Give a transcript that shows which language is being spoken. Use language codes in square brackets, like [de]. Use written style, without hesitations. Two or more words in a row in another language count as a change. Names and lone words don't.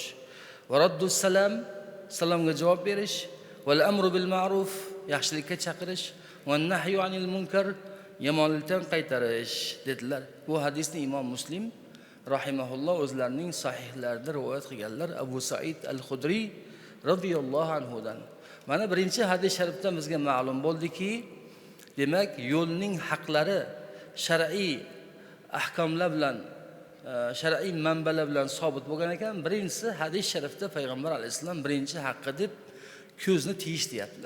[ar] ورد السلام, [uz] salomga javob berish. [ar] والأمر بالمعروف, [uz] yaxshilikka chaqirish. [ar] والنهي عن المنكر, [uz] yomonlikdan qaytarish dedilar. Bu hadisni Imom Muslim rahimahulloh o'zlarining sahihlarida rivoyat qilganlar. Abu Sa'id al-Khudri [ar] رضي الله عنه [uz] dan. Mana birinchi hadis sharifdan bizga ma'lum bo'ldiki, demak, yo'lning haqlari shar'iy ahkomlar bilan, shar'iy manbalar bilan sobit bo'lgan ekan. Birinchisi hadis sharifda payg'ambar alayhisalom birinchi haqqi deb ko'zni tiyish deyaptilar.